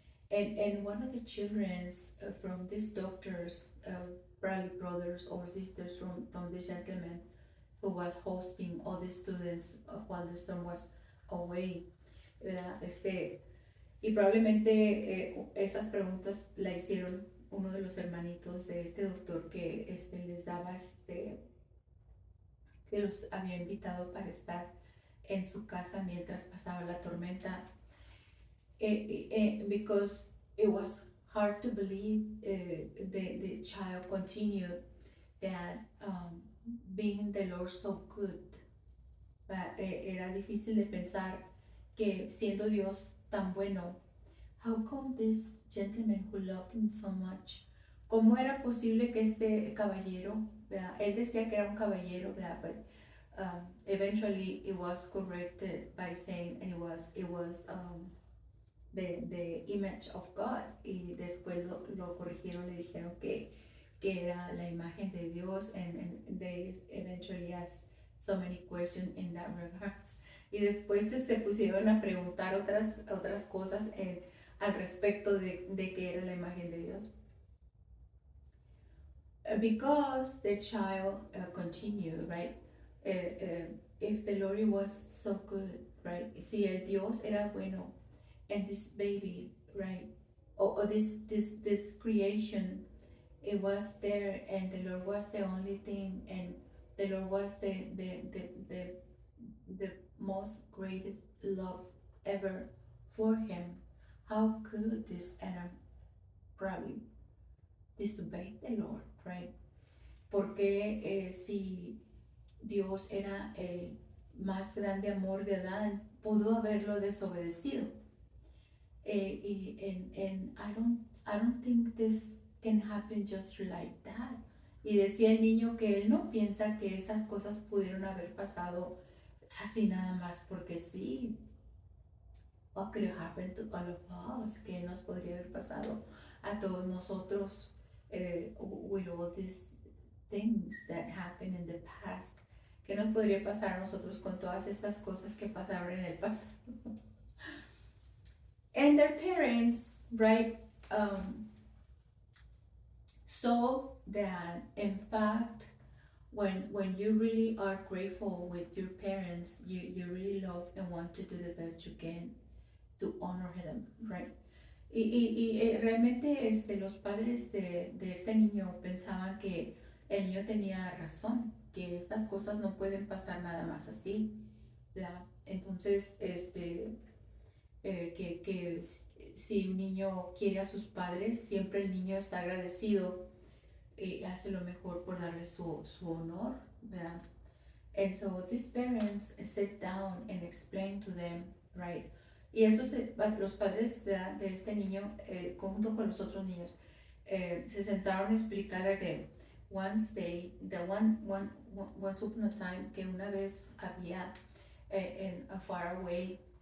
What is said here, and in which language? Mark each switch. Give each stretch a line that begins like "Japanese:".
English: And one of the children from these doctors, probably brothers or sisters from this gentleman who was hosting all the students while the storm was away, ¿verdad?
Spanish: Y probablemente esas preguntas la hicieron uno de los hermanitos de este doctor que les daba, que los había invitado para estar en su casa mientras pasaba la tormenta.
English: because it was hard to believe. The child continued that being the Lord so good,
Spanish: era difícil de pensar que siendo Dios tan bueno,
English: how come this gentleman who loved him so much,
Spanish: cómo era posible que este caballero, ¿verdad? Él decía que era un caballero, ¿verdad?
English: But eventually it was corrected by saying, and it was the image of God,
Spanish: y después lo corrigieron, le dijeron que era la imagen de Dios,
English: and they eventually asked so many questions in that regards.
Spanish: Y después se pusieron a preguntar otras cosas al respecto de que era la imagen de Dios.
English: Because the child continued, right? If the Lord was so good, right?
Spanish: Si el Dios era bueno,
English: and this baby, right? Or this creation, it was there, and the Lord was the only thing, and the Lord was the most greatest love ever for him. How could this Adam probably disobey the Lord, right?
Spanish: Porque si Dios era el más grande amor de Adán, pudo haberlo desobedecido.
English: And I don't think this can happen just like that.
Spanish: Y decía el niño que él no piensa que esas cosas pudieron haber pasado así nada más porque sí.
English: What could have happened to all of us?
Spanish: ¿Qué nos podría haber pasado a todos nosotros
English: with all these things that happened in the past?
Spanish: ¿Qué nos podría pasar a nosotros con todas estas cosas que pasaron en el pasado?
English: And their parents, right, saw that in fact when you really are grateful with your parents, you really love and want to do the best you can to honor them, right?
Spanish: Realmente los padres de este niño pensaban que el niño tenía razón, que estas cosas no pueden pasar nada más así, ¿verdad? Entonces, que si un niño quiere a sus padres, siempre el niño está agradecido y hace lo mejor por darle su honor, ¿verdad?
English: And so these parents sit down and explain to them, right?
Spanish: Y los padres de este niño, junto con los otros niños, se sentaron a explicarle de
English: once upon a time,
Spanish: que una vez había
English: in a far away,